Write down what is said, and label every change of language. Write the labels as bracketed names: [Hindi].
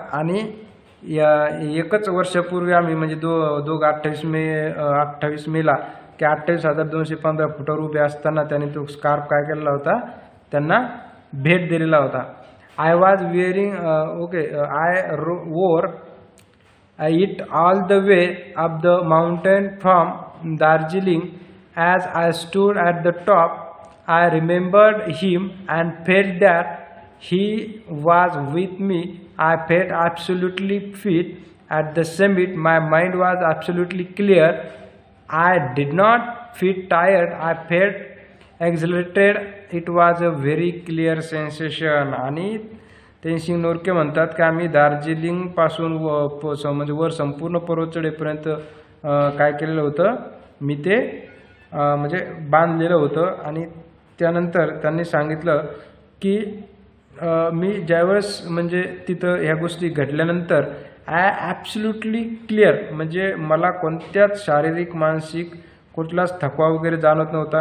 [Marathi] आणि एकच वर्षापूर्वी आम्ही म्हणजे 28 मेला की 28,215 फुटावर उभे असताना त्यांनी तो स्कार्फ काय केलेला होता, त्यांना भेट दिलेला होता. [English] I was wearing I wore it all the way up the mountain from Darjeeling. As I stood at the top, I remembered him and felt that he was with me. I felt absolutely fit at the summit. My mind was absolutely clear. I did not feel tired. I felt exhilarated. It was a very clear sensation. [Marathi] आणि तेनसिंग नोर्के म्हणतात की आम्ही दार्जिलिंग पासून म्हणजे वर संपूर्ण पर्वत चढेपर्यंत काय केलेलं होतं, मी ते म्हणजे बांधलेलं होतं. आणि त्यानंतर त्यांनी सांगितलं की मी ज्यावेळेस म्हणजे तिथं ह्या गोष्टी घडल्यानंतर [English] I absolutely clear, [Marathi] म्हणजे मला कोणत्याच शारीरिक मानसिक कुठलाच थकवा वगैरे जाणवत नव्हता.